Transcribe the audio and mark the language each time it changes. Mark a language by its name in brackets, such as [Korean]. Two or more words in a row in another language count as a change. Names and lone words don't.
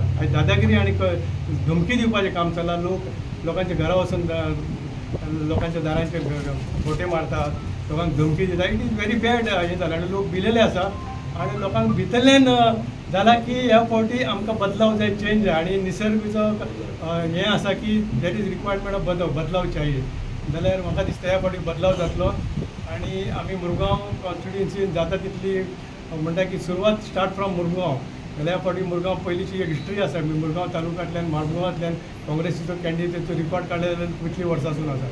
[Konkani] आयज दादागिरी आनी धमकी दिवपाचें काम चल्लां. लोकांच्या घरा वचून लोकांच्या दारांचे फोटे मारतात लोकांक धमकी दिता. [English] It is very bad [Konkani] हें जालां आनी लोक भिलेले आसा आनी लोकांक भितरल्यान जाला की ह्या फावटी आमकां बदलाव जाय चेंज जाय आनी निसर्गाचो हें आसा की [English] that is requirement of [Hindi] बदलाव चाहिए. [Konkani] जाल्यार म्हाका दिसता ह्या फावटी बदलाव जातलो आनी आमी मुरगांव कॉन्स्टिट्युएन्सीन जाता तितली म्हणटा की सुरवात [English] start from [Konkani] मुरगांव. जाल्यार ह्या फावटी मुरगांव पयलींची एक हिस्ट्री आसा. मुरगांव तालुक्यांतल्यान मारगांवांतल्यान काँग्रेसीचो कॅन्डिडेटीचो रिकॉर्ड काडले जाल्यार कितली वर्सांसून आसा.